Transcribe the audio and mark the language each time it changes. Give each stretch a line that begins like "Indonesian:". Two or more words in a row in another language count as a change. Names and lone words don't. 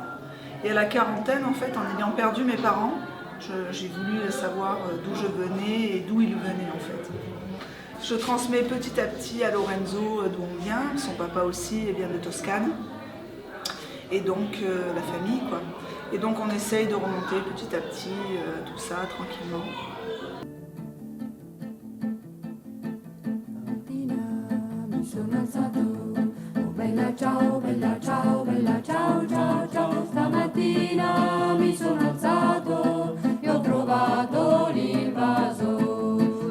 French: Et à la quarantaine, en fait, en ayant perdu mes parents, j'ai voulu savoir d'où je venais et d'où ils venaient en fait. Je transmets petit à petit à Lorenzo d'où on vient, son papa aussi vient de Toscane, et donc la famille quoi. Et donc on essaye de remonter petit à petit tout ça tranquillement.
Italian: Ciao, bella ciao, bella ciao, ciao, ciao. Stamattina mi sono alzato e ho trovato l'invasore.